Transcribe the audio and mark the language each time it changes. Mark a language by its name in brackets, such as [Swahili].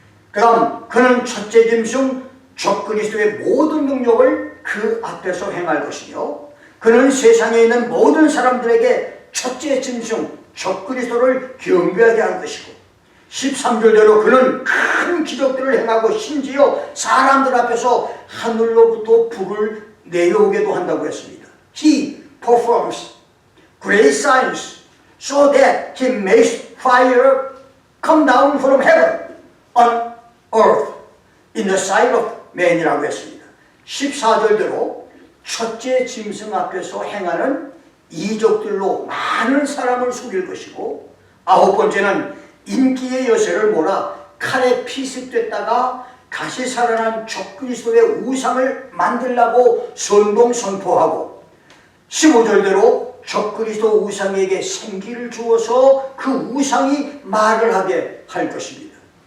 [Korean] 그 다음 그는 첫째 짐승 적그리스도의 모든 능력을 그 앞에서 행할 것이며 그는 세상에 있는 모든 사람들에게 첫째 짐승 적그리스도를 경배하게 할 것이고 13절대로 그는 큰 기적들을 행하고 심지어 사람들 앞에서 하늘로부터 불을 내려오게도 한다고 했습니다. [English] He performs great signs so that he makes fire come down from heaven on earth in the sight of man [Korean] 이라고 했습니다. 14절대로 첫째 짐승 앞에서 행하는 이적들로 많은 사람을 속일 것이고 아홉 번째는 인기의 여세를 몰아 칼에 피습됐다가 다시 살아난 적그리스도의 우상을 만들라고 선동 선포하고 15절대로 적그리스도 우상에게 생기를 주어서 그 우상이 말을 하게 할 것입니다.